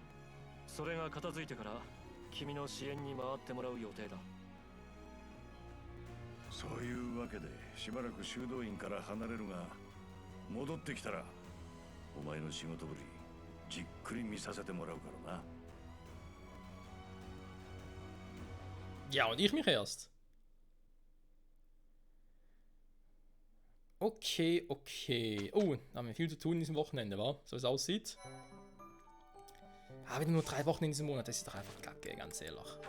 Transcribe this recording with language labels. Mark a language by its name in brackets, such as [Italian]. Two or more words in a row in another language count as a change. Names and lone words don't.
[Japanese] それが片付いてから君の支援に回ってもらう予定だ。そういうわけでしばらく修道院から離れるが、戻ってきたらお前の仕事ぶりじっくり見させてもらうからな。 [German] Ja, und ich mich erst. Okay, okay. Oh, da haben wir viel zu tun in diesem Wochenende, wa? So wie es aussieht. Ah, wieder nur 3 Wochen in diesem Monat, das ist doch einfach kacke, ganz ehrlich.